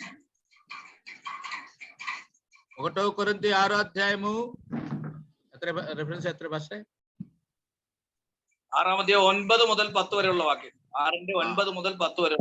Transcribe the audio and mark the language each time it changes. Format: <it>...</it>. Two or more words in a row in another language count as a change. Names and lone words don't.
<te>1 కొరింథీ 6వ అధ్యాయము రెఫరెన్స్ ఎత్ర భాష</te> <ml>6-ാം അധ്യായം 9 മുതൽ 10 വരെയുള്ള വാക്യം. 6:9 മുതൽ 10 വരെ.</ml>